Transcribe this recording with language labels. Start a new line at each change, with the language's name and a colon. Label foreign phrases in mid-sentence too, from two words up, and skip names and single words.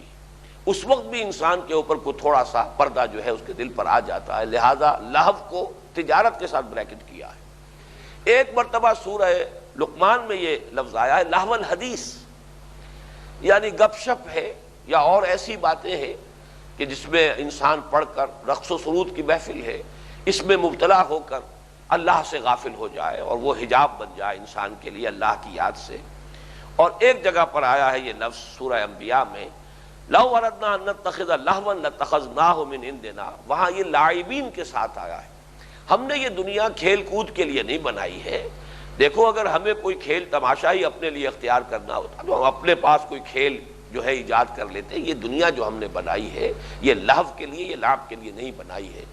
Urdu: اس وقت بھی انسان کے اوپر کوئی تھوڑا سا پردہ جو ہے اس کے دل پر آ جاتا ہے. لہذا لہو کو تجارت کے ساتھ بریکٹ کیا ہے. ایک مرتبہ سورہ لقمان میں یہ لفظ آیا ہے
Arabic: لہو الحدیث،
Urdu: یعنی گپ شپ ہے یا اور ایسی باتیں ہیں کہ جس میں انسان پڑھ کر رقص و سرود کی محفل ہے، اس میں مبتلا ہو کر اللہ سے غافل ہو جائے اور وہ حجاب بن جائے انسان کے لیے اللہ کی یاد سے. اور ایک جگہ پر آیا ہے یہ لفظ سورہ انبیاء میں
Arabic: لو اردنا ان نتخذ لہوا لاتخذناہ من عندنا،
Urdu: وہاں یہ لاعبین کے ساتھ آیا ہے. ہم نے یہ دنیا کھیل کود کے لیے نہیں بنائی ہے. دیکھو اگر ہمیں کوئی کھیل تماشا ہی اپنے لیے اختیار کرنا ہوتا تو ہم اپنے پاس کوئی کھیل جو ہے ایجاد کر لیتے. یہ دنیا جو ہم نے بنائی ہے یہ لہو کے لیے، یہ لعب کے لیے نہیں بنائی ہے.